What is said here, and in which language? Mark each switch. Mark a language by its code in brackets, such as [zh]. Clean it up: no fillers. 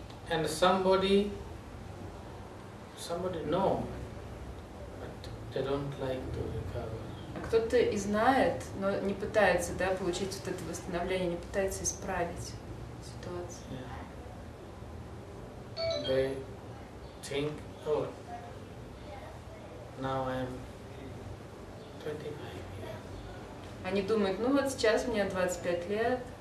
[en] And somebody know, but they don't like to recover. [ru] Кто-то и знает, но не пытается, да, получить вот это восстановление, не пытается исправить ситуацию. [en] Yeah. They think, oh, now I am 25 years. [ru] Они думают, ну вот сейчас мне 25 лет.